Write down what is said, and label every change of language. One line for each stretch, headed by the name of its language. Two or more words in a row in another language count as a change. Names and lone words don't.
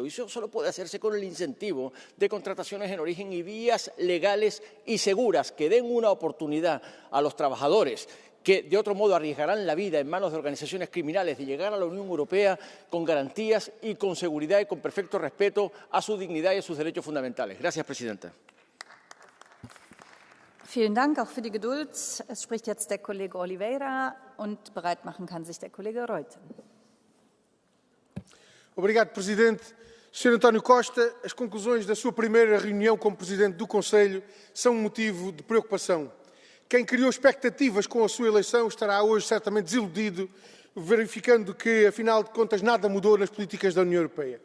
Spanish: Y eso solo puede hacerse con el incentivo de contrataciones en origen y vías legales y seguras que den una oportunidad a los trabajadores que de otro modo arriesgarán la vida en manos de organizaciones criminales de llegar a la Unión Europea con garantías y con seguridad y con perfecto respeto a su dignidad y a sus derechos fundamentales. Gracias, presidenta.
German: Vielen Dank auch für die Geduld. Es spricht jetzt der Kollege Oliveira und bereit machen kann sich der Kollege Reuten.
Portuguese: Obrigado, Presidente. Sr. António Costa, as conclusões da sua primeira reunião como Presidente do Conselho são um motivo de preocupação. Quem criou expectativas com a sua eleição estará hoje certamente desiludido, verificando que, afinal de contas, nada mudou nas políticas da União Europeia.